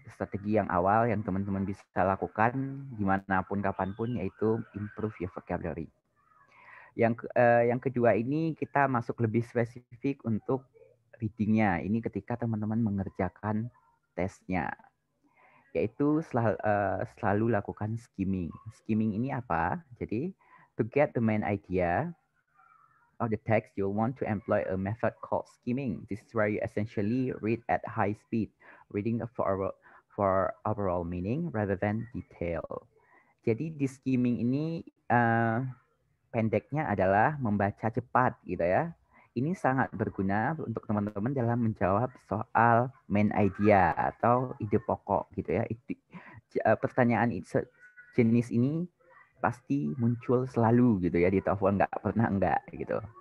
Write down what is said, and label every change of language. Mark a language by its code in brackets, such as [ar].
[id] Strategi yang awal yang teman-teman bisa lakukan dimanapun kapanpun yaitu improve your vocabulary. Yang kedua ini kita masuk lebih spesifik untuk readingnya. Ini ketika teman-teman mengerjakan tesnya yaitu selalu lakukan skimming. Skimming ini apa? [en] Jadi, to get the main idea of the text, you'll want to employ a method called skimming. This is where you essentially read at high speed, reading for overall meaning rather than detail. [id] Jadi di skimming ini pendeknya adalah membaca cepat gitu ya. Ini sangat berguna untuk teman-teman dalam menjawab soal main idea atau ide pokok gitu ya. Pertanyaan jenis ini pasti muncul selalu gitu ya di TOEFL, nggak pernah enggak gitu.